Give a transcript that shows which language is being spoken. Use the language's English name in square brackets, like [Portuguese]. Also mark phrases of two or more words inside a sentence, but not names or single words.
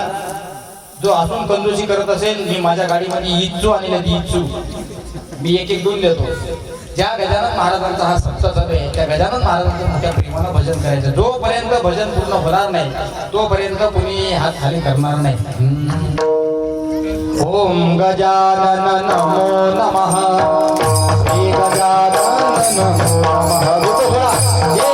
[Marathi] जो असून कंजूसी करत असेल, मी माझ्या गाडीमध्ये इच्छू आणले, ती इच्छू मी एक एक दोन देतो. ज्या गजानन महाराजांचा हा सप्ताह चालू आहे त्या गजानन महाराजांचं मोठ्या प्रेमानं भजन करायचं. जोपर्यंत भजन पूर्ण होणार नाही तोपर्यंत कुणी हात खाली करणार नाही. [Sanskrit] ओम गजानन नमो नमः, श्री गजानन नमो नमः.